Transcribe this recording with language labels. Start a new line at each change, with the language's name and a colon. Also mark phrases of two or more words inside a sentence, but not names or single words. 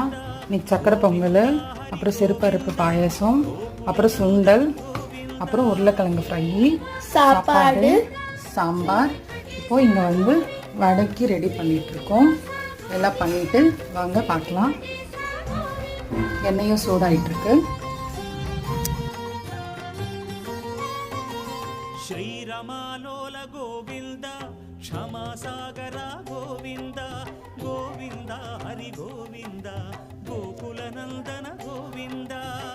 Tamil: இன்றைக்கி சக்கரை பொங்கல், அப்புறம் செருப்பருப்பு பாயசம், அப்புறம் சுண்டல், அப்புறம் உருளைக்கிழங்கு ஃப்ரை, சாப்பாடு, சாம்பார். இப்போது இங்கே வந்து வடைக்கு ரெடி பண்ணிகிட்ருக்கோம். எல்லாம் பண்ணிவிட்டு வாங்க பார்க்கலாம். எண்ணெயும் சூடாகிட்டுருக்கு.
Sanskrit: ಶ್ರೀರಮಾಲೋಲ ಗೋವಿಂದ ಕ್ಷಮಾಸಾಗರ ಗೋವಿಂದ ಗೋವಿಂದ ಹರಿ ಗೋವಿಂದ ಗೋಕುಲನಂದನ ಗೋವಿಂದ